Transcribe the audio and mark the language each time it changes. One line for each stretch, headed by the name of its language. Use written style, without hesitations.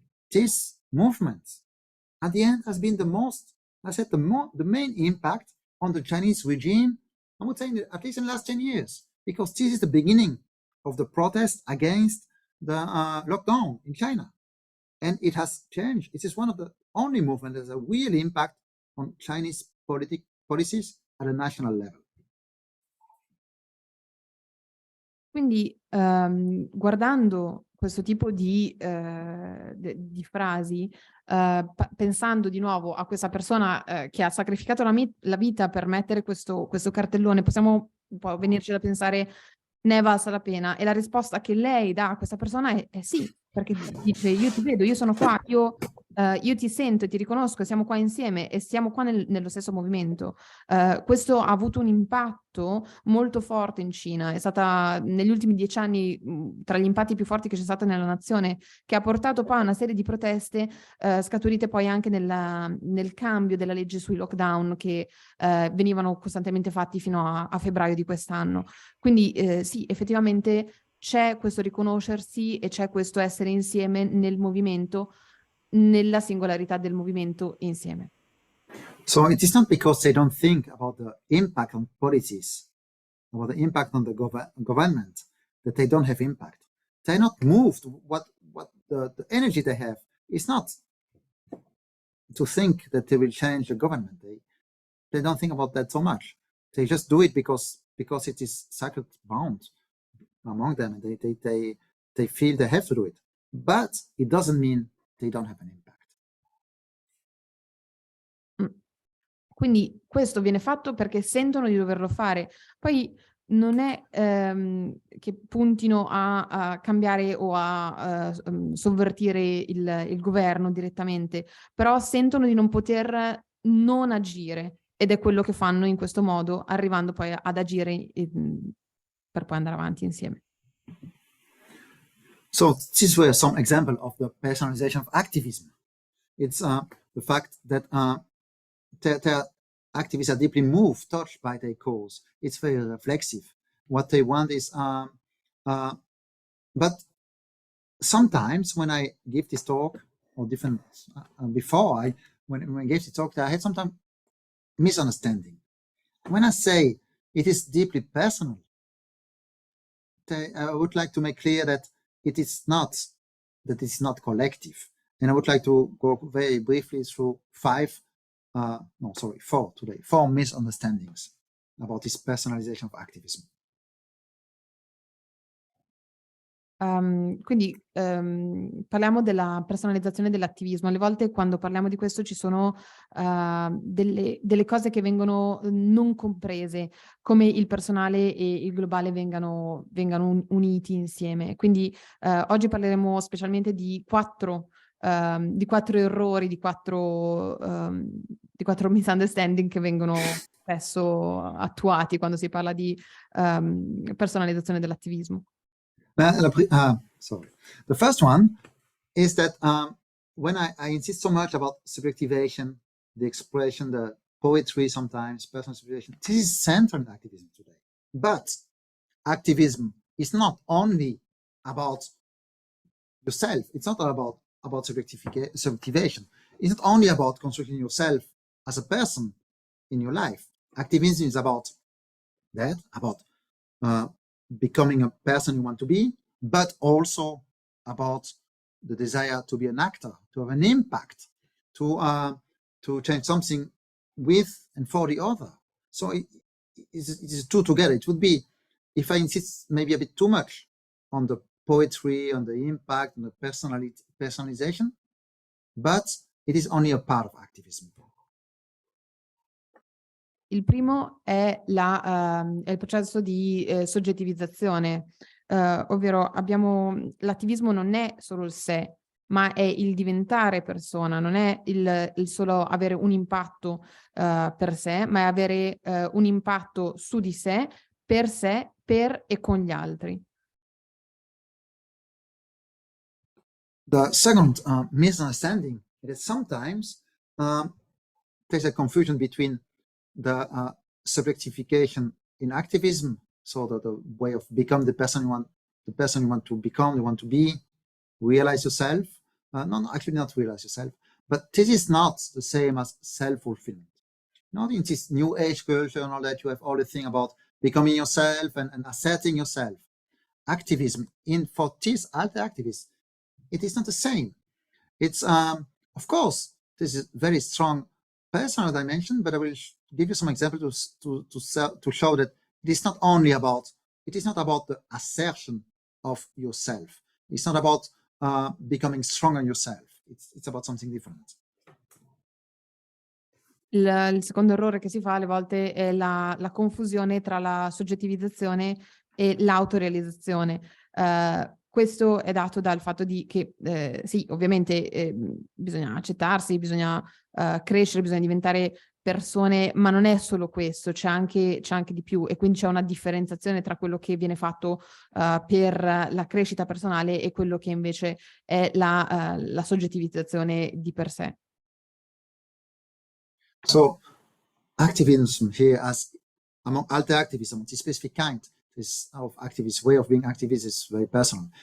English: This movement, at the end, has been the main impact on the Chinese regime, I would say, at least in the last 10 years, because this is the beginning of the protest against the lockdown in China. And it has changed. It is one of the only movements that has a real impact on Chinese policies at a national level.
Italian: Quindi guardando questo tipo di frasi, pensando di nuovo a questa persona che ha sacrificato la vita per mettere questo cartellone, possiamo un po' venirci da pensare ne è valsa la pena, e la risposta che lei dà a questa persona è sì, perché dice io ti vedo, io sono qua, io ti sento, ti riconosco, siamo qua insieme e siamo qua nello stesso movimento. Questo ha avuto un impatto molto forte in Cina, è stata negli ultimi 10 anni tra gli impatti più forti che c'è stato nella nazione, che ha portato poi a una serie di proteste scaturite poi anche nel cambio della legge sui lockdown che venivano costantemente fatti fino a febbraio di quest'anno. Quindi sì, effettivamente c'è questo riconoscersi e c'è questo essere insieme nel movimento, nella singolarità del movimento insieme.
English: So it is not because they don't think about the impact on policies, about the impact on the government, that they don't have impact. They're not moved. What the energy they have is not to think that they will change the government. They don't think about that so much. They just do it because it is sacred bound among them, and they feel they have to do it. But it doesn't mean they don't have an impact.
Italian: Quindi questo viene fatto perché sentono di doverlo fare. Poi non è che puntino a cambiare o a sovvertire il governo direttamente, però sentono di non poter non agire, ed è quello che fanno in questo modo, arrivando poi ad agire per poi andare avanti insieme.
English: So these were some examples of the personalization of activism. It's the fact that their activists are deeply moved, touched by their cause. It's very reflexive. What they want is, but sometimes when I give this talk, or different before when I gave the talk, I had sometimes misunderstanding. When I say it is deeply personal, I would like to make clear that it's not collective. And I would like to go very briefly through four misunderstandings about this personalization of activism.
Italian: Quindi parliamo della personalizzazione dell'attivismo. Alle volte quando parliamo di questo ci sono delle cose che vengono non comprese, come il personale e il globale vengano uniti insieme. Quindi oggi parleremo specialmente di quattro errori, di quattro misunderstanding che vengono spesso attuati quando si parla di personalizzazione dell'attivismo.
English: The first one is that when I insist so much about subjectivation, the expression, the poetry sometimes, personal subjectivation, this is central in activism today. But activism is not only about yourself. It's not all about subjectivation. It's not only about constructing yourself as a person in your life. Activism is about that, about becoming a person you want to be, but also about the desire to be an actor, to have an impact, to change something with and for the other. So it is two together. It would be if I insist maybe a bit too much on the poetry, on the impact, on the personalization, but it is only a part of activism.
Italian: Il primo è il processo di soggettivizzazione, ovvero l'attivismo non è solo il sé, ma è il diventare persona, non è il solo avere un impatto per sé, ma è avere un impatto su di sé, per e con gli altri.
English: The second misunderstanding is that sometimes there's a confusion between the subjectification in activism, so that the way of become the person you want to become, you want to be, realize yourself. No, actually not realize yourself, but this is not the same as self-fulfillment. Not in this new age culture and all that, you have all the thing about becoming yourself and asserting yourself. Activism, for these alter activists, it is not the same. It's, of course, this is very strong personal dimension, but I will give you some examples to show that it is not only about, it is not about the assertion of yourself. It's not about becoming stronger yourself. It's about something different.
Italian: Il secondo errore che si fa alle volte è la confusione tra la soggettivizzazione e l'autorealizzazione. Questo è dato dal fatto che sì, ovviamente bisogna accettarsi, bisogna crescere, bisogna diventare persone, ma non è solo questo, c'è anche di più, e quindi c'è una differenziazione tra quello che viene fatto per la crescita personale e quello che invece è la soggettivizzazione di per sé.
English: So activism here, as among alter activism, the specific kind of activist way of being activist is very personal.